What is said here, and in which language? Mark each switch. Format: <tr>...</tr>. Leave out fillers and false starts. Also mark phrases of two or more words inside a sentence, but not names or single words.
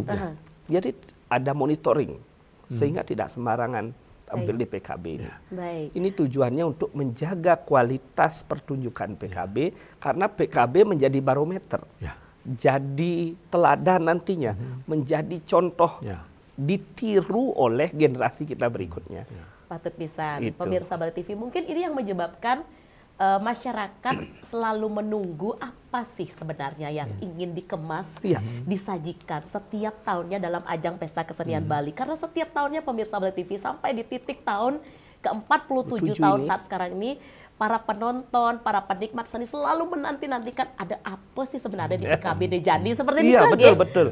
<id>Jadi ada monitoring sehingga tidak sembarangan tampil di PKB ini. Ini tujuannya untuk menjaga kualitas pertunjukan PKB karena PKB menjadi barometer. Jadi teladan nantinya, menjadi contoh ditiru oleh generasi kita berikutnya.</id> <ban>Patut pisan.</ban> <id>Pemirsa Bali TV, mungkin ini yang menyebabkan masyarakat selalu menunggu apa sih sebenarnya yang ingin dikemas, disajikan setiap tahunnya dalam ajang Pesta Kesenian Bali. Karena setiap tahunnya pemirsa Bali TV sampai di titik tahun ke-47 tahun saat sekarang ini, para penonton, para penikmat seni selalu menanti-nantikan ada apa sih sebenarnya di PKB Dejani seperti itu, betul.</id>